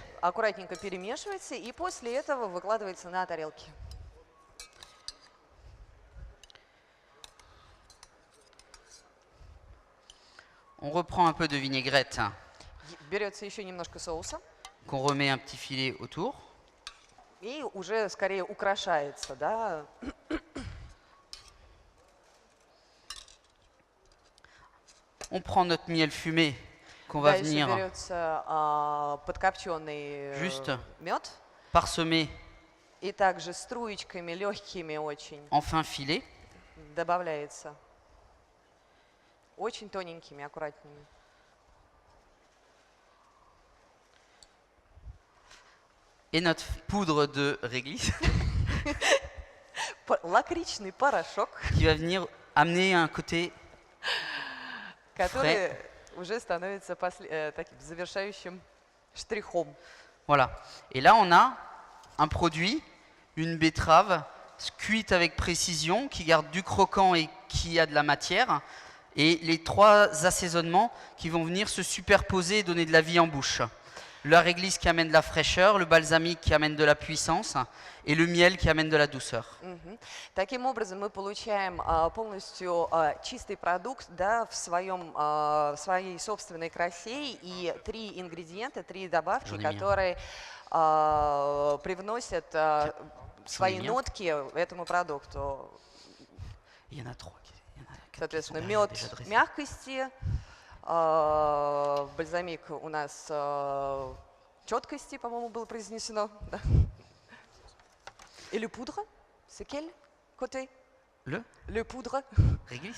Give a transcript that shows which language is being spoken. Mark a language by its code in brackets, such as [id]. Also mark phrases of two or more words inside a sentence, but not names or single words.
[ru] Аккуратненько перемешивается и после этого выкладывается на тарелки. [fr] On reprend un peu de vinaigrette [ru] Берется еще немножко соуса [fr] qu'on remet un petit filet autour. [ru] и уже скорее украшается, да. [fr] On prend notre miel fumé qu'on va [ru] Дальше [fr] venir [ru] берется подкопченный [fr] Juste. [ru] мед [fr] parsemer [ru] и также струечками легкими очень [fr] en fin filet. [ru] добавляется. Очень тоненькими, аккуратными. [fr] Et notre poudre de réglisse [ru] Лакричный порошок, [fr] qui va venir amener un côté [ru] который уже становится таким завершающим штрихом. [fr] Voilà. Et là, on a un produit, une betterave cuite avec précision, qui garde du croquant et qui a de la matière. Et les trois assaisonnements qui vont venir se superposer et donner de la vie en bouche. La réglisse qui amène de la fraîcheur, le balsamique qui amène de la puissance et le miel qui amène de la douceur. [ru] Таким образом, мы получаем полностью чистый продукт, да, в своей собственной красе и три ингредиента, три добавки, которые привносят свои нотки этому продукту. [fr] Il y en a trois. [ru] Соответственно, мед мягкости, бальзамик у нас четкости, по-моему, было произнесено. Да. [fr] Et le poudre, c'est quel côté? Le poudre. Réglisse.